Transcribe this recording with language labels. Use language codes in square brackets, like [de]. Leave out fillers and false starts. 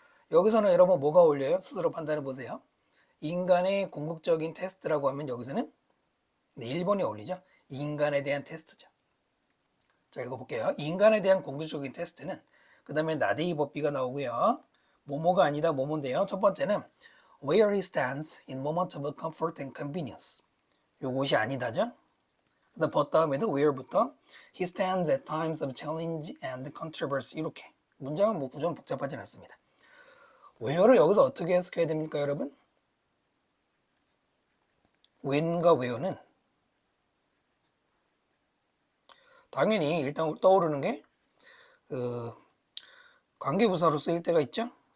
[ko] 여기서는 여러분 뭐가 어울려요? 스스로 판단해 보세요. 인간의 궁극적인 테스트라고 하면 여기서는 1번이 어울리죠. 인간에 대한 테스트죠. 자, 읽어볼게요. 인간에 대한 궁극적인 테스트는 그 다음에 나데이 법비가 나오고요. 뭐뭐가 아니다 뭐뭐인데요. 첫 번째는 [en] where he stands in moment of comfort and convenience. [ko] 요것이 아니다죠. 그다음 but 다음에도 where부터 [en] he stands at times of challenge and controversy [ko] 이렇게 문장은 뭐 구조는 복잡하진 않습니다. where를 여기서 어떻게 해석해야 됩니까, 여러분? when과 where는 당연히 일단 떠오르는 게 관계부사로 쓰일 때가 있죠.